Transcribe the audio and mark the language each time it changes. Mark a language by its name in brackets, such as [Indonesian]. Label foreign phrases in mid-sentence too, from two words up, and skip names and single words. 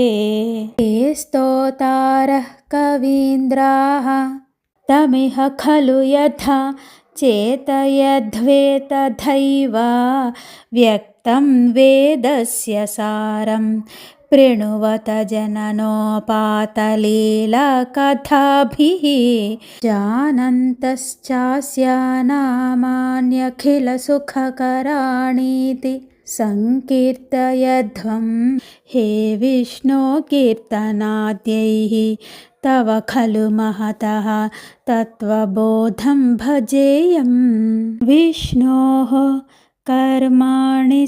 [Sanskrit] స్తోతారః కవీంద్రాः తమిహ ఖలు యథా చేతయధ్వేతథైవ వ్యక్తం వేదస్య సారం ప్రణువత జననోపాతలీలకథాభిః जानन्तश्चास्य नामान्यखिलसुखकराणीति संकीर्तयध्वं हे विष्णो कीर्तनाद्यैः तव खलु महतः तत्त्वबोधं भजेयम् विष्णोः कर्माणि